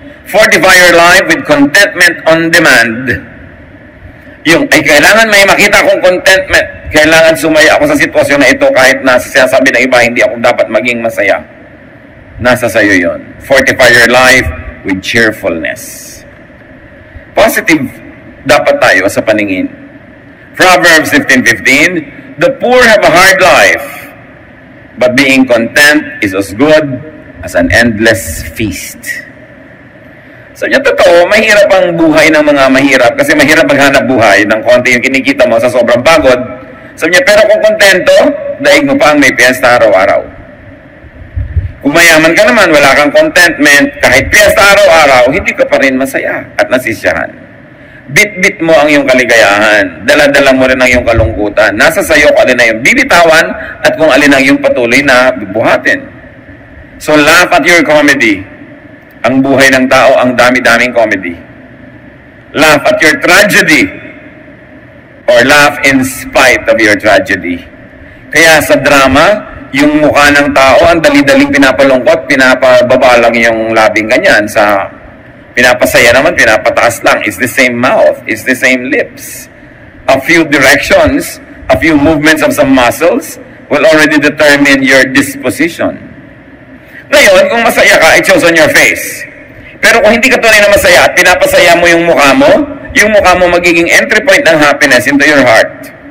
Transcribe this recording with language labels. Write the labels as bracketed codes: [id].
[en] Fortify your life with contentment on demand. [tl] Yung, ay kailangan may makita akong contentment. Kailangan sumaya ako sa sitwasyon na ito kahit na sinasabi ng iba, hindi ako dapat maging masaya. Nasa sayo yon. [en] Fortify your life with cheerfulness. [tl] Positive dapat tayo sa paningin. [en] Proverbs 15:15, the poor have a hard life, but being content is as good as an endless feast. [tl] So yung totoo, mahirap ang buhay ng mga mahirap kasi mahirap maghanap buhay ng konti yung kinikita mo sa sobrang pagod. Sabi niya, pero kung kontento, daig mo pa ang may piyesta araw-araw. Kung mayaman ka naman, wala kang contentment, kahit piyesta araw-araw, hindi ka pa rin masaya at nasisyahan. Bit-bit mo ang iyong kaligayahan. Dala-dala mo rin ang iyong kalungkutan. Nasa sayo kung alin na yung bibitawan at kung alin ang iyong patuloy na bubuhatin. [en] So laugh at your comedy. [tl] Ang buhay ng tao, ang dami-daming comedy. [en] Laugh at your tragedy or laugh in spite of your tragedy. [tl] Kaya sa drama, yung mukha ng tao, ang dali-daling pinapalungkot, pinapababa lang yung labing ganyan. Sa pinapasaya naman, pinapataas lang. [en] It's the same mouth, it's the same lips. A few directions, a few movements of some muscles will already determine your disposition. [tl] Ngayon, kung masaya ka, [en] it shows on your face. [tl] Pero kung hindi ka tunay na masaya at pinapasaya mo yung mukha mo magiging entry point ng happiness [en] into your heart.